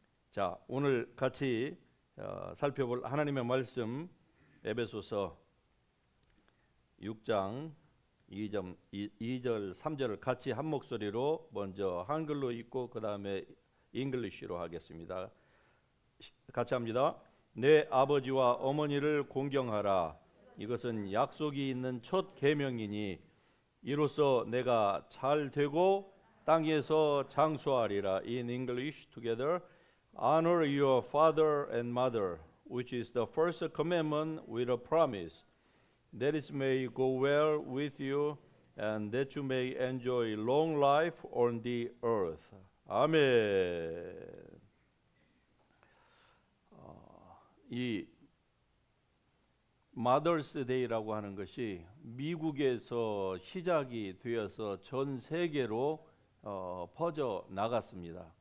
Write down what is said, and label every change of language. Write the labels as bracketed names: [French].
[Korean] 자, 오늘 같이 살펴볼 하나님의 말씀 에베소서 6장 2절 3절을 같이 한 목소리로 먼저 한글로 읽고 그 다음에 잉글리시로 하겠습니다. 같이 합니다. 내 아버지와 어머니를 공경하라. 이것은 약속이 있는 첫 계명이니 이로써 내가 잘 되고 땅에서 장수하리라. [English] In English together. Honor your father and mother, which is the first commandment with a promise, that it may go well with you and that you may enjoy long life on the earth. [Korean] 아멘. 이 Mother's Day라고 하는 것이 미국에서 시작이 되어서 전 세계로 퍼져 나갔습니다.